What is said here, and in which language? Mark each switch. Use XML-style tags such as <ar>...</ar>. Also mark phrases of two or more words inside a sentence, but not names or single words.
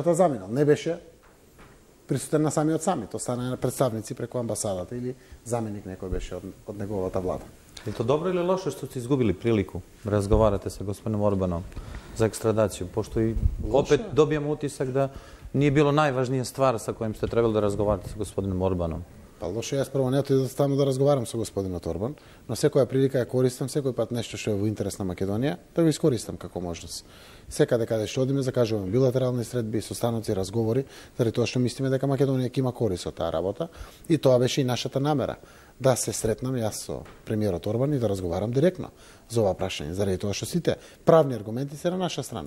<mk>Вечерта заминал. Не беше присутен на самиот самит, остана представници преку амбасадата или заменик некој беше од неговата влада.</mk> <sr>И то добро или лошо што сте изгубили прилику да разговарате со господином Орбаном за екстрадација, пошто и опет добијам утисак да nije bilo najvažnija stvar sa kojim ste trebali da razgovarate sa gospodinom Orbanom?</sr> <mk>Pa лошо, јас прво не отидов таму да разговарам со господинот Орбан, но секоја прилика ја користам, секој пат нешто што е во интерес на Македонија, да го искористам како можност. Секаде каде што одиме, закажуваме билатерални средби, состаноци, разговори, заради тоа што мислиме дека Македонија ќе има корист од таа работа, и тоа беше и нашата намера, да се сретнам јас со премиерот Орбан и да разговарам директно за ова прашање, заради тоа што сите правни аргументи се на наша страна.</mk>